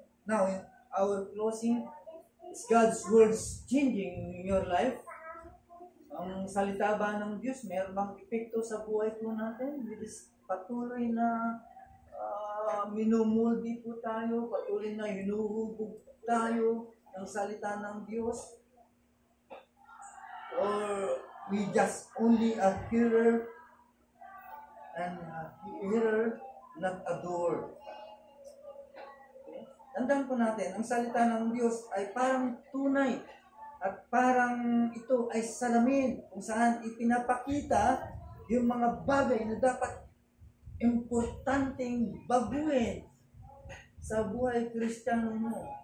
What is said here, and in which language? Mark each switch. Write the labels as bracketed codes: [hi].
[en] Now, in our closing, is God's words changing in your life? [tl] Ang salita ba ng Diyos, mayroon bang epekto sa buhay po natin? Patuloy na minumuldi po tayo, patuloy na hinuhubog tayo ng salita ng Diyos. [en] Or we just only a hearer and a hearer, not a doer. Okay? [tl] Tandaan po natin, ang salita ng Diyos ay parang tunay at parang ito ay salamin kung saan ipinapakita yung mga bagay na dapat importanteng baguhin sa buhay Kristiyano mo.